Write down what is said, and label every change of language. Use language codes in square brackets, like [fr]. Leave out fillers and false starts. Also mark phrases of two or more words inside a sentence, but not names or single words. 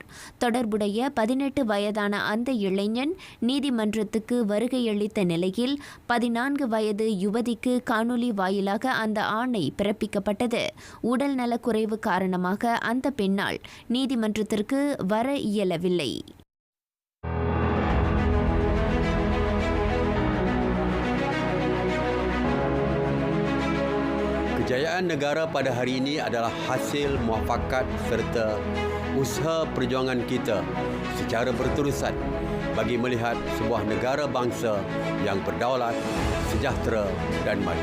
[ta] தொடர்புடைய 18 வயதான அந்த இளைஞன் நீதிமன்றத்துக்கு வருகையளித்த நிலையில் 14 வயது யுவதிக்கு காணொலி வாயிலாக அந்த ஆணை பிறப்பிக்கப்பட்டது. உடல் நலக்குறைவு காரணமாக அந்த பெண்ணால் நீதிமன்றத்திற்கு வர இயலவில்லை. [ms] Kejayaan negara pada hari ini adalah hasil muafakat serta usaha perjuangan kita secara berterusan bagi melihat sebuah negara bangsa yang berdaulat, sejahtera dan maju.